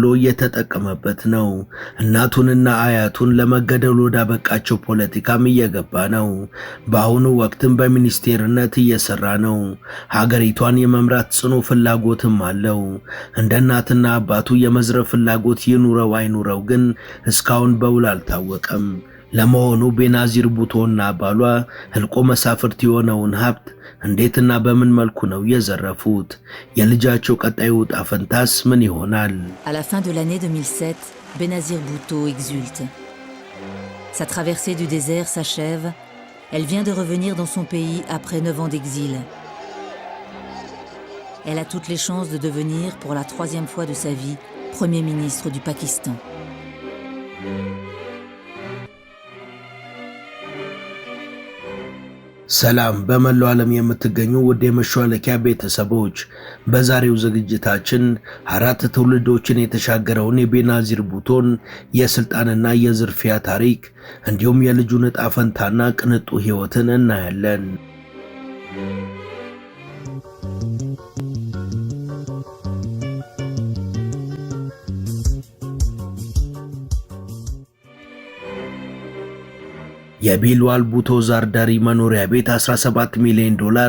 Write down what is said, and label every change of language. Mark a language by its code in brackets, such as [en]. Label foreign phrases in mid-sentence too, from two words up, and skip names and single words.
[am] እየተጠቀመበት ነው። እናቱንና አያቱን ለመገደል ወዳበቃቸው ፖለቲካም እየገባ ነው። በአሁኑ ወቅትም በሚኒስቴርነት እየሰራ ነው። ሀገሪቷን የመምራት ጽኑ ፍላጎትም አለው። እንደ እናትና አባቱ የመዝረፍ ፍላጎት ይኑረው አይኑረው ግን እስካሁን በውል አልታወቀም። ለመሆኑ ቤናዚር ቡቶና ባሏ ህልቆ መሳፍርት የሆነውን ሀብት እንዴትና በምን መልኩ ነው የዘረፉት? የልጃቸው ቀጣዩ ዕጣ ፈንታስ ምን ይሆናል? [fr] À la fin de l'année 2007, Benazir Bhutto exulte. Sa traversée du désert s'achève. Elle vient de revenir dans son pays après 9 ans d'exil. Elle a toutes les chances de devenir, pour la 3e fois de sa vie, Premier ministre du Pakistan. [am] ሰላም በመላው ዓለም የምትገኙ ውድ የመሿለኪያ ቤተሰቦች፣ በዛሬው ዝግጅታችን አራት ትውልዶችን የተሻገረውን የቤናዚር ቡቶን የስልጣንና የዝርፊያ ታሪክ እንዲሁም የልጁን ዕጣ ፈንታና ቅንጡ ሕይወትን እናያለን። የቢልዋል ቡቶ ዛርዳሪ መኖሪያ ቤት $17 ሚሊዮን